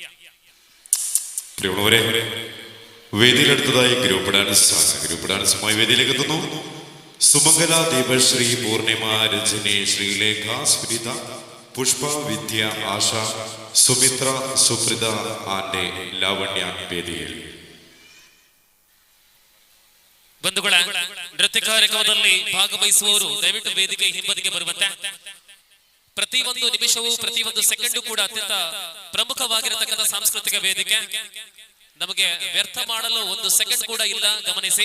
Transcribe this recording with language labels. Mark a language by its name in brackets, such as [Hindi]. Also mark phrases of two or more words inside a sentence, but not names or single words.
[Malayalam] പ്രിയമുള്ളവരെ, വേദിയിലെടുത്തതായി ഗ്രൂപ്പ് ഡാൻസുമായി വേദിയിലേക്ക് എത്തുന്നു സുമംഗല, ദീപശ്രീ, പൂർണിമ, രജനി, ശ്രീലേഖ, സ്മിത, പുഷ്പ, വിദ്യ, ആശ, സുമിത്ര, സുപ്രിത, ആൻഡെ, ലാവണ്യ വേദിയിൽ. [Kannada] ಬಂಧುಗಳ ನೃತ್ಯ ಕಾರ್ಯಕ್ರಮದಲ್ಲಿ ಭಾಗವಹಿಸುವವರು ದಯವಿಟ್ಟು ವೇದಿಕೆ ಹಿಂಬದಿಗೆ ಬರುವಂತೆ. ಪ್ರತಿಯೊಂದು ನಿಮಿಷವೂ ಪ್ರತಿಯೊಂದು ಸೆಕೆಂಡು ಕೂಡ ಅತ್ಯಂತ ಪ್ರಮುಖವಾಗಿರತಕ್ಕಂಥ ಸಾಂಸ್ಕೃತಿಕ ವೇದಿಕೆ. ನಮಗೆ ವ್ಯರ್ಥ ಮಾಡಲು ಒಂದು ಸೆಕೆಂಡ್ ಕೂಡ ಇಲ್ಲ, ಗಮನಿಸಿ.